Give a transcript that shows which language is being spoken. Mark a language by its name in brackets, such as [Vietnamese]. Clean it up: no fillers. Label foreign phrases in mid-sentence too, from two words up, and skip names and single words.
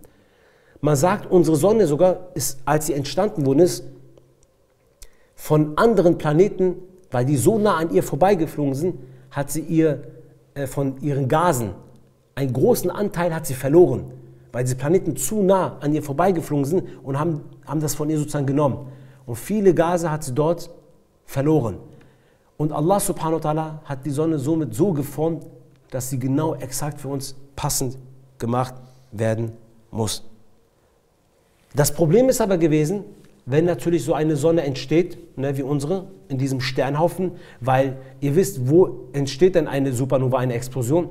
[German] Man sagt, unsere Sonne sogar, ist, als sie entstanden wurde, ist von anderen Planeten, weil die so nah an ihr vorbeigeflogen sind, hat sie von ihren Gasen einen großen Anteil hat sie verloren, weil diese Planeten zu nah an ihr vorbeigeflogen sind und haben das von ihr sozusagen genommen. Und viele Gase hat sie dort verloren. Und [Arabic] الله سبحانه وتعالى [German] hat die Sonne somit so geformt, dass sie genau exakt für uns passend gemacht werden muss. Das Problem ist aber gewesen, wenn natürlich so eine Sonne entsteht, ne, wie unsere, in diesem Sternhaufen, weil ihr wisst, wo entsteht denn eine Supernova, eine Explosion?